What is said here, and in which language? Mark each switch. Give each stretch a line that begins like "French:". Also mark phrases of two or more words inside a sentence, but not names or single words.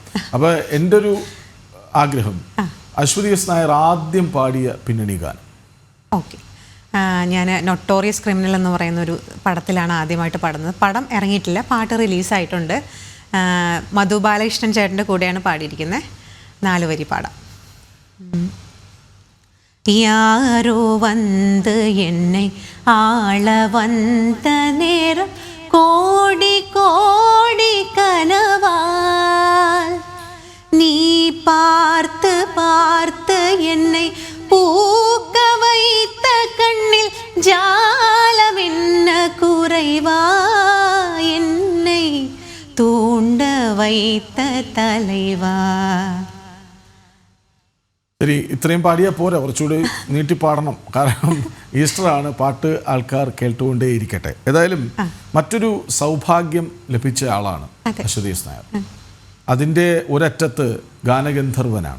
Malayalam: അപ്പോൾ എൻ്റെ ഒരു ആഗ്രഹം, അശ്വതി എസ് നായർ ആദ്യം പാടിയ പിന്നണി ഗാനം. ഓക്കെ, ഞാൻ നൊട്ടോറിയസ് ക്രിമിനൽ എന്ന് പറയുന്ന ഒരു പടത്തിലാണ് ആദ്യമായിട്ട് പാടുന്നത്. പടം ഇറങ്ങിയിട്ടില്ല, പാട്ട് റിലീസായിട്ടുണ്ട്. മധു ബാലകൃഷ്ണൻ ചേട്ടൻ്റെ കൂടെയാണ് പാടിയിരിക്കുന്നത്. 4 വരി പാടാം.
Tamil: யாரோ வந்து என்னை ஆள வந்த நேரம் கோடி கோடி கனவால் நீ பார்த்து பார்த்து என்னை பூக்க வைத்த கண்ணில் ஜாலம் என்ன குறைவா என்னை தூண்ட வைத்த தலைவா.
Malayalam: ശരി, ഇത്രയും പാടിയാൽ പോരാ, കുറച്ചുകൂടി നീട്ടി പാടണം. കാരണം ഈസ്റ്ററാണ്, പാട്ട് ആൾക്കാർ കേട്ടുകൊണ്ടേ ഇരിക്കട്ടെ. ഏതായാലും മറ്റൊരു സൗഭാഗ്യം ലഭിച്ച ആളാണ് അശ്വതി എസ് നായർ. അതിൻ്റെ ഒരറ്റത്ത് ഗാനഗന്ധർവനാണ്.